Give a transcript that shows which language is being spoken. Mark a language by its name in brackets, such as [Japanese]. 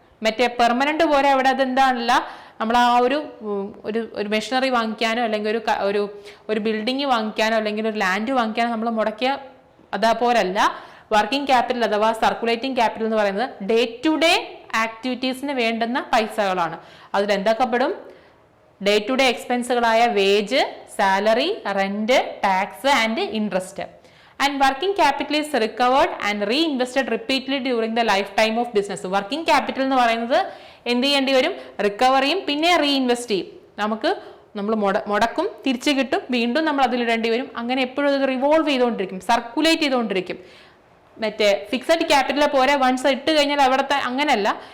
[Malayalam] മറ്റേ പെർമനന്റ് പോലെ അവിടെ അതെന്താണല്ല, നമ്മൾ ആ ഒരു മെഷീനറി വാങ്ങിക്കാനോ അല്ലെങ്കിൽ ഒരു ബിൽഡിംഗ് വാങ്ങിക്കാനോ അല്ലെങ്കിൽ ഒരു ലാൻഡ് വാങ്ങിക്കാനോ നമ്മൾ മുടക്കിയ അതേപോലല്ല. വർക്കിംഗ് ക്യാപിറ്റൽ അഥവാ സർക്കുലേറ്റിംഗ് ക്യാപിറ്റൽ എന്ന് പറയുന്നത് ഡേ ടു ഡേ ആക്ടിവിറ്റീസിന് വേണ്ടുന്ന പൈസകളാണ്. അതിൽ എന്തൊക്കെ പെടും? [English] Day to day എക്സ്പെൻസുകളായ wage, salary, rent, tax and interest. And working capital is recovered and reinvested repeatedly during the lifetime of business. [Malayalam] Working capital എന്ന് പറയുന്നത് എന്ത് ചെയ്യേണ്ടി വരും? റിക്കവർ ചെയ്യും, പിന്നെ റീഇൻവെസ്റ്റ് ചെയ്യും. നമ്മൾ മുടക്കും, തിരിച്ചു കിട്ടും, വീണ്ടും നമ്മൾ അതിലിടേണ്ടി വരും. അങ്ങനെ എപ്പോഴും അത് റിവോൾവ് ചെയ്തുകൊണ്ടിരിക്കും, സർക്കുലേറ്റ് ചെയ്തുകൊണ്ടിരിക്കും. മറ്റേ ഫിക്സഡ് ക്യാപിറ്റൽ പോലെ വൺസ് ഇട്ട് കഴിഞ്ഞാൽ അവിടുത്തെ അങ്ങനെയല്ല.